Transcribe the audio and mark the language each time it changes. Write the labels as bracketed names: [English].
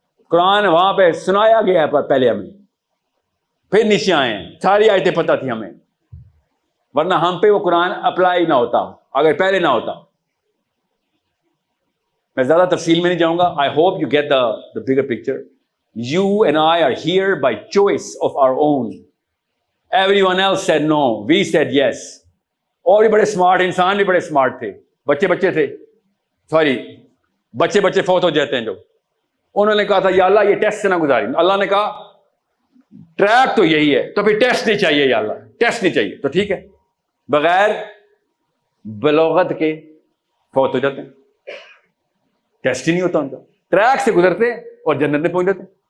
[Urdu] قرآن وہاں پہ سنایا گیا ہے پہلے ہمیں، پھر نیچے آئے ہیں، ساری آیتیں پتہ تھی ہمیں، ورنہ ہم پہ وہ قرآن اپلائی نہ ہوتا اگر پہلے نہ ہوتا. میں زیادہ تفصیل میں نہیں جاؤں گا. [English] I hope you get the bigger picture. You and I are here by choice of our own. Everyone else said no, we said yes. [Urdu] اور بھی بڑے سمارٹ انسان بھی بڑے سمارٹ تھے، بچے تھے، سوری بچے فوت ہو جاتے ہیں جو، انہوں نے کہا تھا یا اللہ یہ ٹیسٹ سے نہ گزاری. اللہ نے کہا ٹریک تو یہی ہے تو پھر ٹیسٹ نہیں چاہیے، یا اللہ ٹیسٹ نہیں چاہیے تو ٹھیک ہے، بغیر بلوغت کے فوت ہو جاتے ہیں، ٹیسٹ ہی نہیں ہوتا ان کا، ٹریک سے گزرتے اور جنت میں پہنچ جاتے ہیں.